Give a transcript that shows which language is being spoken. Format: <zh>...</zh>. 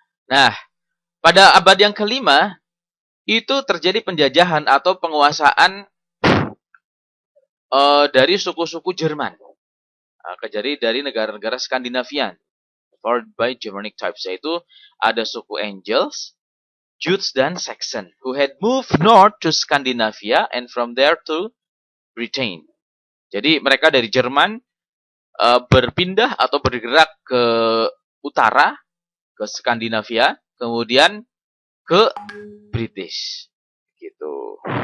<id>Nah, pada abad yang kelima itu terjadi penjajahan atau penguasaan dari suku-suku Jerman. Jadi dari negara-negara Skandinavian,</id> <en>formed by Germanic tribes,</en> <id>yaitu ada suku</id> <en>Angles, Jutes, dan Saxon, who had moved north to Scandinavia and from there to Britain.</en> <id>Jadi mereka dari Jerman berpindah atau bergerak ke utara, ke Skandinavia, kemudian ke British, gitu.</id>